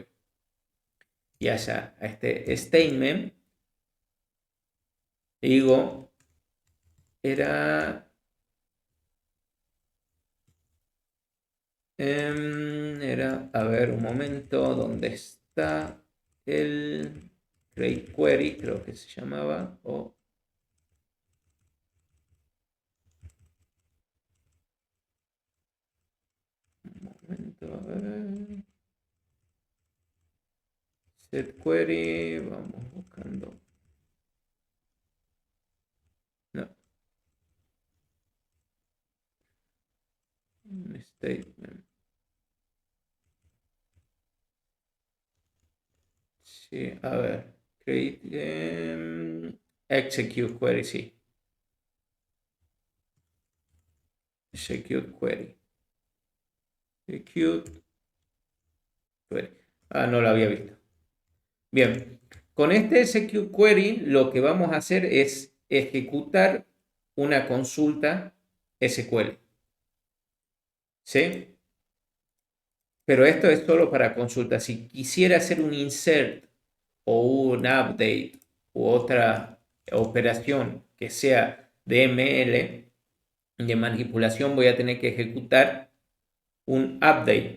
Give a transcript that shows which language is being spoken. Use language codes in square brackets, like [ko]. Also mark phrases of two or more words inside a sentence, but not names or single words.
[es] Y allá a este statement digo, era a ver, un momento, ¿dónde está el [en] create query? [es] Creo que se llamaba, un momento, a ver, [en] set query, [es] vamos buscando, no, statement, sí, a ver, [en] create, execute query, sí, execute query, execute query, [es] no lo había visto. Bien, con este [en] execute query [es] lo que vamos a hacer es ejecutar una consulta SQL. ¿Sí? Pero esto es solo para consulta. Si quisiera hacer un insert o un update u otra operación que sea de ML, de manipulación, voy a tener que ejecutar un update.